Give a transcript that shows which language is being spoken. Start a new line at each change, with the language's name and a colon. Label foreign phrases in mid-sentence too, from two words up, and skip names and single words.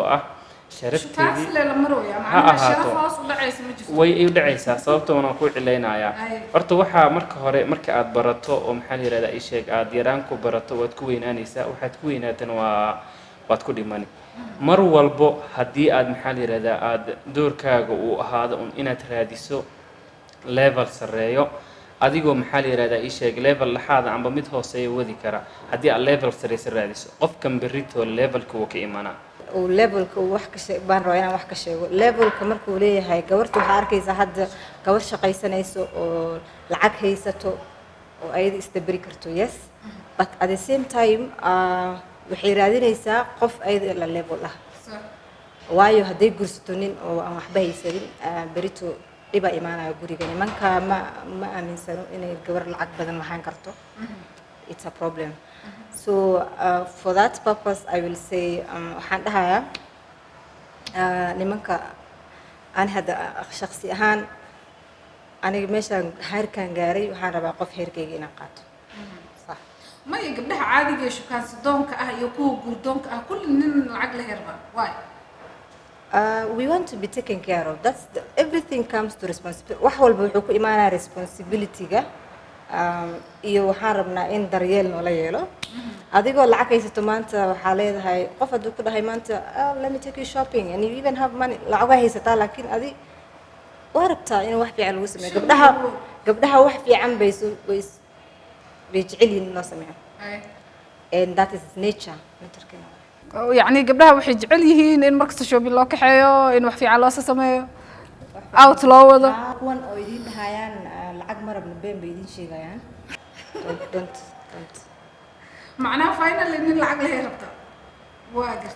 Somali: ah sharafteedii ha ahaato way u dhacaysaa sababtoo waan ku cilaynayaa horta waxaa marka hore marka aad barato oo maxaa la yidhahdaa ay sheeg aad yaraan ku barato waad ku weynaanaysaa waxaad ku weynaatana waad ku dhimani mar walbo haddii aad maxaa la yidhahdaa aad doorkaaga uu ahaado un inaad raadiso level sarreeyo adigoo maxaa la yidhahdaa ii sheeg level laxaada amba mid hooseeya wadi kara haddii aad level sarreysa raadiso qofkan berritoo levelka wuu ka imanaa oo levelka uu wax ka sheeg baan rabaa inaan wax ka sheego levelka markuu leeyahay gabarta waxaa arkaysaa hadda gabar shaqaysanayso oo lacag haysato oo ayada isdaberi karto
English: yes but at the same time
Somali: waxay raadinaysaa qof ayada la level ah waayo hadday gursato nin oo aan waxba haysanin berito dhiba imaanaya guriga nimanka ma aaminsano inay gabar lacag badan waxaan karto
English: it's a problem so for that purpose I will say
Somali: waxaan dhahayaa nimanka aan hadda shakhsi ahaan aniga meeshaan heerkaan gaaray waxaan rabaa qof heerkayga inaan qaato maya gabdhaha caadiga ee shukaansidoonka ah iyo kuwa guurdoonka ah kulli nin lacag la herbaa waay
English: We want to be taken care of. Everything comes to responsibility.
Somali: wax walba wuxuu ku imaanaa responsibility-ga iyo waxaan rabnaa in daryeel noola yeelo adigoo lacag haysato maanta waxaa leedahay qof hadduu ku dhahay maanta
English: let me take you shopping and you even have money
Somali: lacag haysataa laakiin adi waa rabtaa in wax fiican lagu sameeyo gabdhaha wax fiican bay jecel yihiin in loo sameeyo
English: and that is nature
Somali: يعني gabdhaha waxay jecel yihiin in markasta shopping loo kaxeeyo in wax fiican loo sameeyo out loo wado kuwan oo idin dhahayaan lacag marabna been bay idin sheegayaan don't macnaha finally in lacag la rabta waa garta